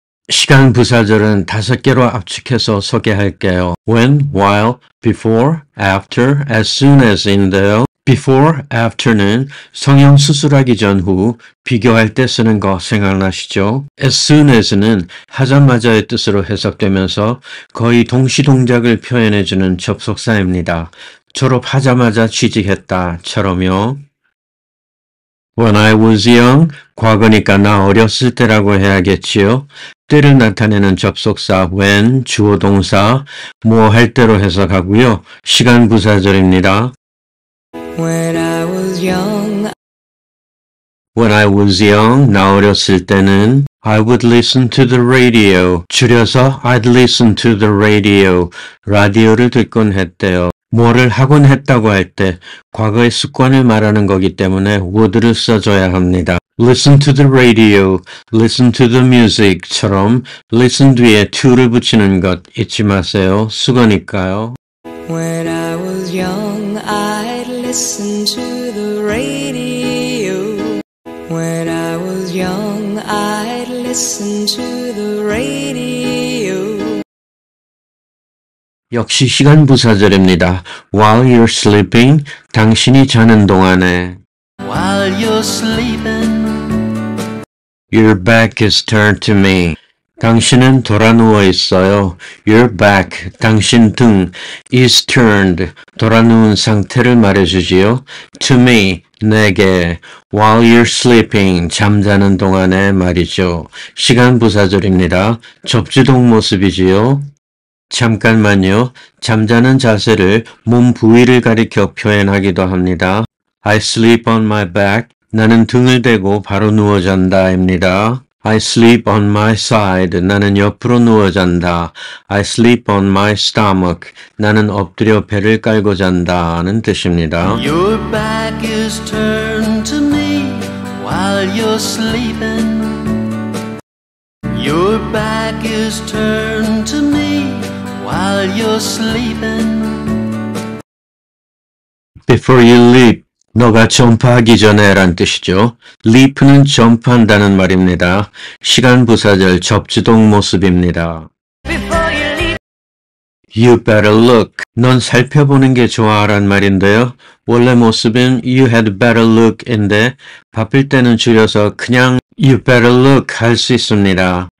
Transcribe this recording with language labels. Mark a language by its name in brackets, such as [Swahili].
[Korean] 시간 부사절은 5개로 압축해서 소개할게요. [English] When, while, before, after, as soon as인데요. [Korean] before, after는 성형 수술하기 전후 비교할 때 쓰는 거 생각나시죠? as soon as는 하자마자의 뜻으로 해석되면서 거의 동시 동작을 표현해주는 접속사입니다. 졸업하자마자 취직했다처럼요. [English] When I was young, [Korean] 과거니까 나 어렸을 때라고 해야겠지요. 때를 나타내는 접속사 when, 주어 동사, 뭐 할 때로 해석하고요. 시간 부사절입니다. [English] When I was young, When I was young, [Korean] 나 어렸을 때는 [English] I would listen to the radio. 줄여서 I'd listen to the radio. [Korean] 라디오를 듣곤 했대요. 뭐를 하곤 했다고 할 때 과거의 습관을 말하는 거기 때문에 would를 써줘야 합니다. [English] Listen to the radio, listen to the music처럼 listen [Korean] 뒤에 to를 붙이는 것 잊지 마세요. 수거니까요. [English] when I was young, I'd listen to the radio. When I was young, I'd listen to the radio. [Korean] 역시 시간 부사절입니다. [English] While you're sleeping, [Korean] 당신이 자는 동안에 [English] While you're sleeping, Your back is turned to me. [Korean] 당신은 돌아 누워 있어요. [English] Your back, [Korean] 당신 등 is turned, 돌아 누운 상태를 말해주지요. To me, 내게, [English] while you're sleeping, [Korean] 잠자는 동안에 말이죠. 시간 부사절입니다. 접지동 모습이지요. 잠깐만요. 잠자는 자세를 몸 부위를 가리켜 표현하기도 합니다. [English] I sleep on my back. [Korean] 나는 등을 대고 바로 누워 잔다입니다. [English] I sleep on my side. [Korean] 나는 옆으로 누워 잔다. [English] I sleep on my stomach. [Korean] 나는 엎드려 배를 깔고 잔다는 뜻입니다. [English] your back is turned to me while you're sleeping. Your back is turned to me while you're sleeping. Before you leap. [Korean] 너가 점프하기 전에 란 뜻이죠. leap는 점프한다는 말입니다. 시간 부사절 접지동 모습입니다. [English] You better look. [Korean] 넌 살펴보는 게 좋아 란 말인데요. 원래 모습은 [English] you had better look [Korean] 인데 바쁠 때는 줄여서 그냥 [English] you better look [Korean] 할 수 있습니다.